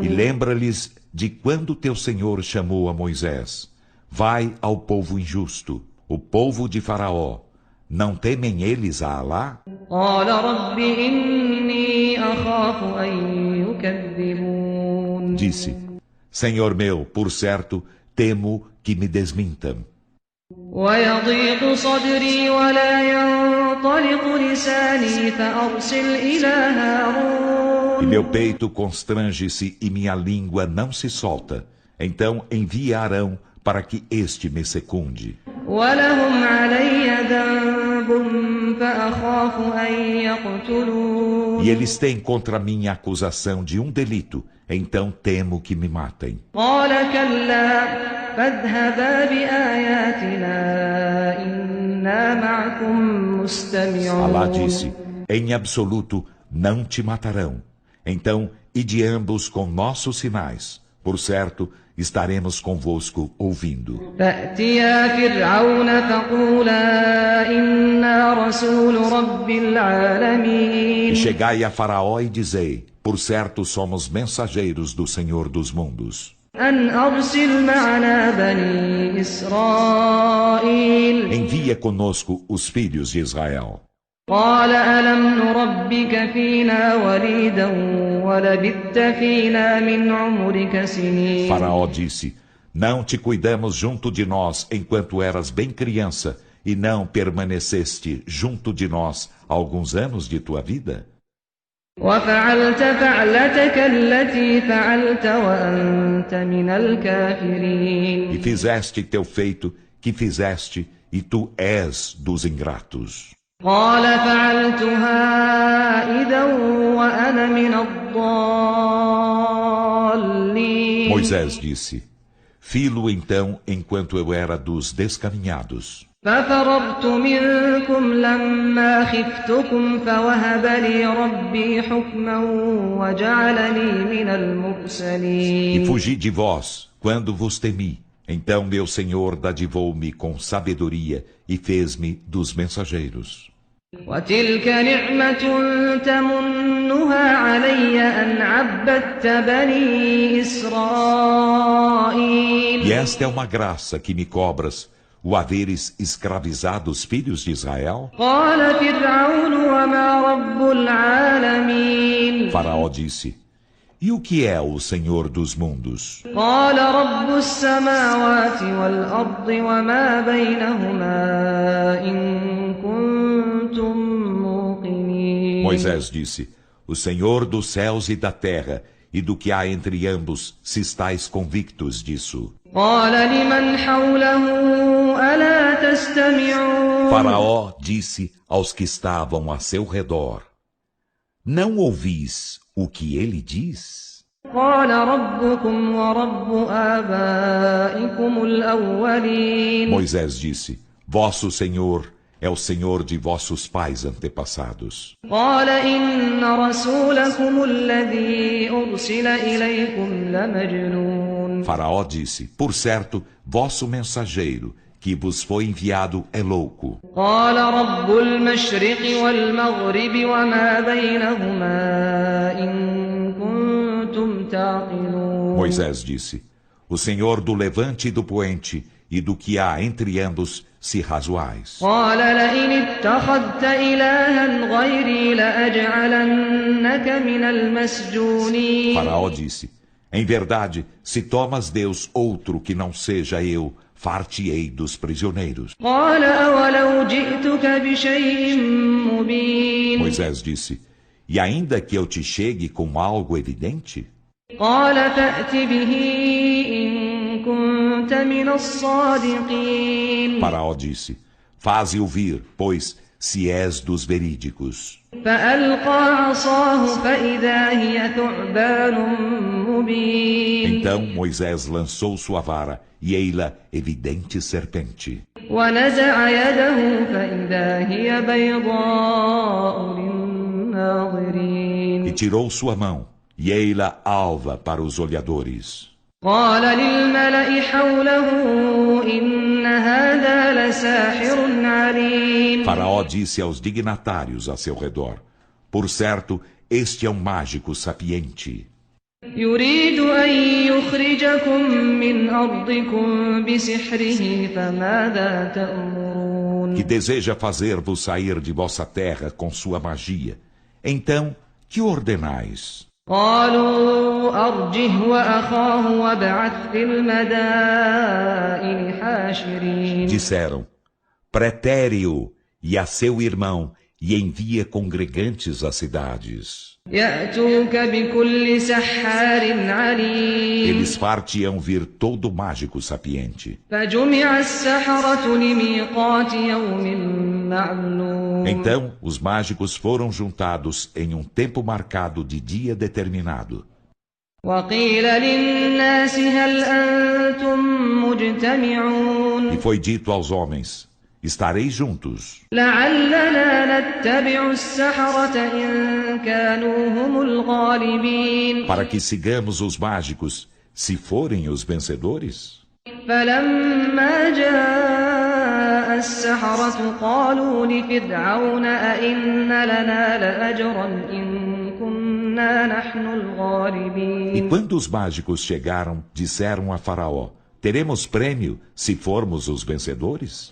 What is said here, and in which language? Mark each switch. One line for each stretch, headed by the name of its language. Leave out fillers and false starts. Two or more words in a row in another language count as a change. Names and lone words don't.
Portuguese: E lembra-lhes de quando teu Senhor chamou a Moisés: vai ao povo injusto, o povo de Faraó. Não temem eles a Alá?
Arabic: قال رب إني أخاف أن يكذبون.
Portuguese: Disse: Senhor meu, por certo, temo que me desmintam.
Arabic: ويضيق صدري ولا ينطلق لساني فأرسل إلى هارون.
Portuguese: E meu peito constrange-se e minha língua não se solta. Então enviarão para que este me secunde.
Arabic: ولهم علي ذنب فأخاف أن يقتلون.
Portuguese: E eles têm contra mim a acusação de um delito, então temo que me matem.
Arabic: قال كلا فاذهبا بآياتنا إنا معكم مستمعون.
Portuguese: Alá disse: em absoluto não te matarão. Então, ide ambos com nossos sinais. Por certo, estaremos convosco ouvindo.
Arabic: فأتيا فرعون فقولا إنا رسول رب
Portuguese: E
Arabic: العالمين.
Portuguese: chegai a Faraó e dizei: por certo somos mensageiros do Senhor dos mundos.
Arabic: أن أرسل معنا بني إسرائيل.
Portuguese: Envia conosco os filhos de Israel.
Arabic: قال ألم نربك فينا وليدا ولبثت فينا من عمرك سنين.
Portuguese: Faraó disse: não te cuidamos junto de nós enquanto eras bem criança, e não permaneceste junto de nós alguns anos de tua vida?
Arabic: وفعلت فعلتك التي فعلت وأنت من الكافرين.
Portuguese: E fizeste teu feito que fizeste, e tu és dos ingratos.
Arabic: قال فعلتها إذا وأنا من الضالين.
Portuguese: Moisés disse: fi-lo então enquanto eu era dos descaminhados.
Arabic: ففررت منكم لما خفتكم فوهب لي ربي حكما وجعلني من
Portuguese: E
Arabic: المرسلين.
Portuguese: fugi de vós quando vos temi. Então meu Senhor dadivou-me com sabedoria e fez-me dos mensageiros.
Arabic: وتلك نعمة تمنها علي أن عبدت بني إسرائيل.
Portuguese: E esta é uma graça que me cobras, o haveres escravizado os filhos de Israel?
Arabic: قال فرعون وما رب العالمين.
Portuguese: Faraó disse: e o que é o Senhor dos mundos?
Arabic: قال رب السماوات والأرض وما بينهما إن كنتم موقنين.
Portuguese: Moisés disse: o Senhor dos céus e da terra, e do que há entre ambos, se estáis convictos disso.
Arabic: قال لمن حوله ألا تستمعون
Portuguese: Faraó disse aos que estavam a seu redor: Não ouvis o que ele diz?
Arabic: قال ربكم ورب آبائكم الأولين
Portuguese: Moisés disse: Vosso Senhor é o Senhor de vossos pais antepassados.
Arabic: قال إن رسولكم الذي أرسل إليكم لمجنون
Portuguese: Faraó disse: Por certo, vosso mensageiro que vos foi enviado é louco.
Arabic: قال رب المشرق والمغرب وما بينهما إن كنتم تعقلون
Portuguese: Moisés disse: O Senhor do levante e do poente e do que há entre ambos, se razoais.
Arabic: قال لئن اتخذت إلها غيري لأجعلنك من المسجونين
Portuguese: Faraó disse: Em verdade, se tomas Deus outro que não seja eu, far-te-ei dos prisioneiros.
Arabic: قال أولو جئتك بشيء مبين
Portuguese: Moisés disse: E ainda que eu te chegue com algo evidente?
Arabic: قال فأت به إن كنت من الصادقين
Portuguese: Faraó disse: Faze-o vir, pois, se és dos verídicos.
Arabic: فألقى عصاه فإذا هي ثعبان مبين
Portuguese: Então Moisés lançou sua vara, e ei-la evidente serpente.
Arabic: ونزع يده فإذا هي بيضاء للناظرين
Portuguese: E tirou sua mão, e ei-la alva para os olhadores.
Arabic: قال للملأ حوله إن هذا لساحر عليم
Portuguese: Faraó disse aos dignatários a seu redor: Por certo, este é um mágico sapiente,
Arabic: يريد أن يخرجكم من أرضكم بسحره فماذا تأمرون
Portuguese: que deseja fazer-vos sair de vossa terra com sua magia. Então, que ordenais?
Arabic: قالوا أرجه وأخاه وابعث في المدائن حاشرين
Portuguese: Disseram: Pretere-o e a seu irmão, e envia congregantes às cidades.
Arabic: يأتوك بكل سحار عليم
Portuguese: Eles far-te-ão vir todo mágico sapiente.
Arabic: فجمع السحرة لميقات يوم معلوم
Portuguese: Então os mágicos foram juntados em um tempo marcado de dia determinado.
Arabic: وقيل للناس هل أنتم مجتمعون
Portuguese: E foi dito aos homens: Estareis juntos,
Arabic: لعلنا نتبع السحرة إن كانوا هم الغالبين
Portuguese: para que sigamos os mágicos, se forem os vencedores?
Arabic: فلما جاء السحرة قالوا لفرعون أئن لنا لأجرا إن كنا نحن
Portuguese: E
Arabic: الغالبين
Portuguese: quando os mágicos chegaram, disseram a Faraó: Teremos prêmio se formos os vencedores?